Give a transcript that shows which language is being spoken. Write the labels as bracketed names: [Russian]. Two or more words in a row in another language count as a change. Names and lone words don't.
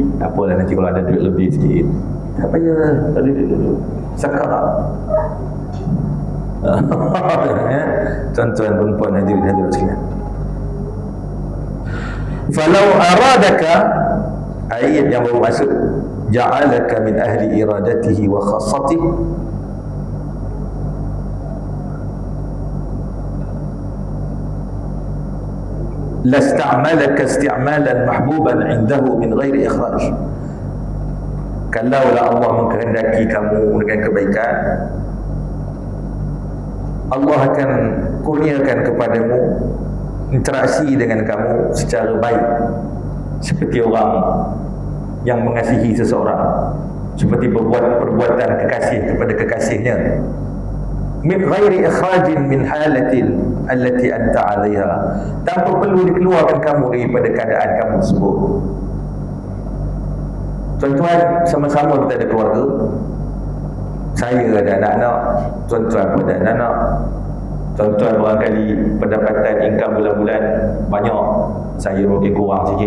[Malay] Tak apalah, nanti kalau ada duit lebih sikit, tak payah, tak ada duit sekarang. Tuan-tuan, perempuan, hadirin sekalian, [Arabic] فلو أرادك, [Malay] ayat yang baru masuk, [Arabic] جعلك من أهل إرادته وخاصته. لاستعملك استعمالا محبوبا عنده من غير إخراج. [Malay] Kalaulah Allah mengkehendaki kamu dengan kebaikan, Allah akan kurniakan kepadamu interaksi dengan kamu secara baik, seperti orang yang mengasihi seseorang, seperti berbuat perbuatan kekasih kepada kekasihnya, [Arabic] من غير إخراج من حالة التي أنت عليها, [Malay] tanpa perlu dikeluarkan kamu daripada keadaan kamu tersebut. Tuan-tuan, sama-sama kita ada keluarga. Saya ada anak-anak, tuan-tuan pun ada anak-anak. Tuan-tuan barangkali pendapatan income bulan-bulan banyak, saya mungkin kurang sikit.